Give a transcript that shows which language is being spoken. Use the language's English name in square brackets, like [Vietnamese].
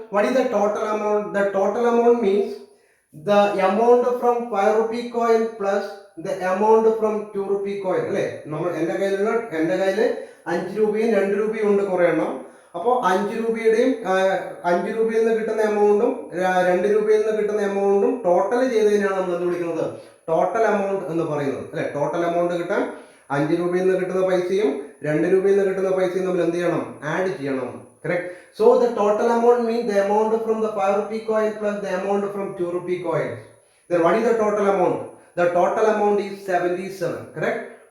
[English] What is the total amount? The total amount means the amount from 5 rupee coin plus the amount from 2 rupee coin. [Malayalam] അല്ലേ? നമ്മൾ എൻ്റെ കയ്യിൽ 5 രൂപയും 2 രൂപയും ഉണ്ട് കുറേ എണ്ണം. അപ്പോൾ 5 രൂപയുടെയും 5 രൂപയിൽ നിന്ന് കിട്ടുന്ന എമൗണ്ടും 2 രൂപയിൽ നിന്ന് കിട്ടുന്ന എമൗണ്ടും ടോട്ടൽ ചെയ്തതിനാണ് നമ്മൾ എന്ത് വിളിക്കുന്നത്? ടോട്ടൽ എമൗണ്ട് എന്ന് പറയുന്നത്, അല്ലെ? ടോട്ടൽ എമൗണ്ട് കിട്ടാൻ 5 രൂപയിൽ നിന്ന് കിട്ടുന്ന പൈസയും 2 രൂപയിൽ നിന്ന് കിട്ടുന്ന പൈസയും നമ്മൾ എന്ത് ചെയ്യണം? ആഡ് ചെയ്യണം. Correct? [English] So the total amount means the amount from the 5 rupee coin plus the amount from 2 rupee coins. Then what is the total amount? The total amount is 77. Correct?